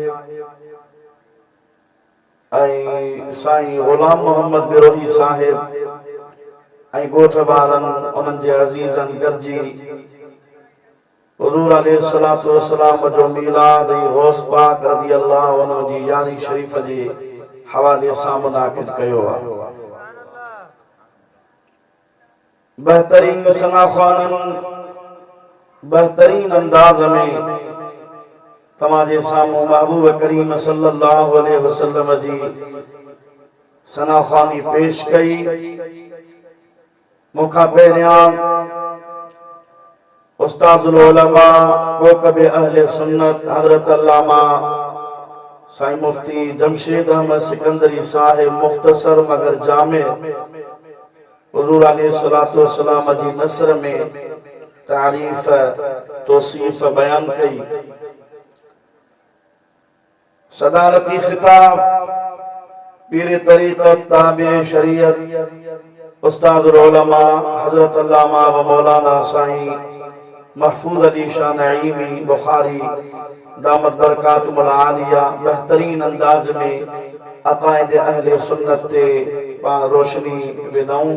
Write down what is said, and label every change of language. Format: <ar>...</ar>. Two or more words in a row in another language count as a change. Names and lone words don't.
<sd>سائیں غلام محمد بروہی صاحب گوٹھ بارن انہن جے عزیزن گرجی حضور</sd> <ar>علیہ السلام</ar> <sd>جو میلاد غوث پاک</sd> <ar>رضی اللہ عنہ</ar> <sd>جی یاری شریف جی हवाले सां मुनाकिद कयो आहे। बेहतरीन सनाख़ानन बेहतरीन अंदाज में तमाजे सामू महबूब करीम</sd> <ar>صلى الله عليه وسلم</ar> <sd>जी सनाख़ानी पेश कई। मुखा पहिरियां उस्ताजुल उलमा कोकबे अहले सुन्नत हजरत अल्लामा साईं मुफ्ती जमशेद अहमद सिकंदरी साहिब मुख्तसर मगर जामे हुजूर</sd> <ar>عليه الصلاة والسلام</ar> <sd>जी नसर में तारीफ तौसीफ बयान कई। सदारती खिताब पीर तरीक़त ताबे शरीयत उस्तादुल उलमा हजरत अल्लामा व मौलाना साईं महफूज अली शाह नईमी बुखारी</sd> <ar>دامت بركاته العالية</ar> <sd>बेहतरीन अंदाज में अकायद अहले सुन्नत ते पान रोशनी विदाऊं।</sd>